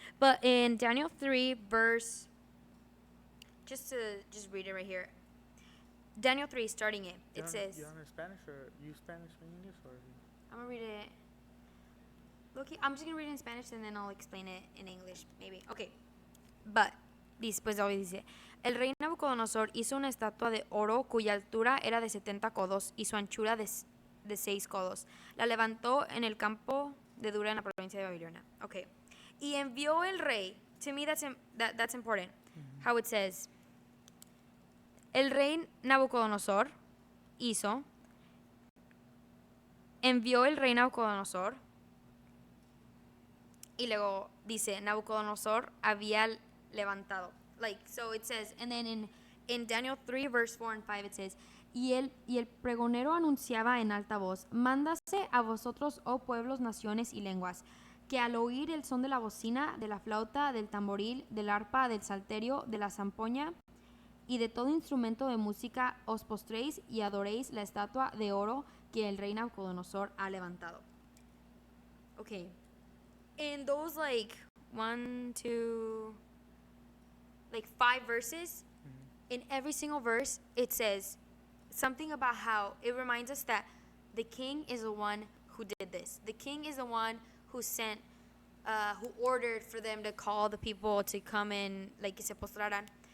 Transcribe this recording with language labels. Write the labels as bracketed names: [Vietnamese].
[English] But in Daniel 3 verse, just read it right here. Daniel 3, starting it says. You want Spanish or you Spanish or English or? I'm gonna read it. Okay, I'm just gonna read it in Spanish and then I'll explain it in English, maybe. Okay. [Spanish] But, después dice, el rey Nabucodonosor hizo una estatua de oro cuya altura era de 70 codos y su anchura de 6 codos. La levantó en el campo de Dura en la provincia de Babilonia. [English] Okay. [Spanish] Y envió el rey. [English] To me, that's important. Mm-hmm. How it says, [Spanish] el rey Nabucodonosor envió el rey Nabucodonosor. Y luego dice, Nabucodonosor había levantado. [English] Like, so it says, and then in in Daniel 3, verse 4 and 5, it says, [Spanish] y el pregonero anunciaba en alta voz, mándase a vosotros, oh pueblos, naciones y lenguas, que al oír el son de la bocina, de la flauta, del tamboril, del arpa, del salterio, de la zampoña y de todo instrumento de música, os postréis y adoréis la estatua de oro que el rey Nabucodonosor ha levantado. [English] Okay. In those like 1, 2, like 5 verses, in every single verse, it says something about how it reminds us that the king is the one who did this. The king is the one who sent, who ordered for them to call the people to come in, like, [Spanish] que se postraran.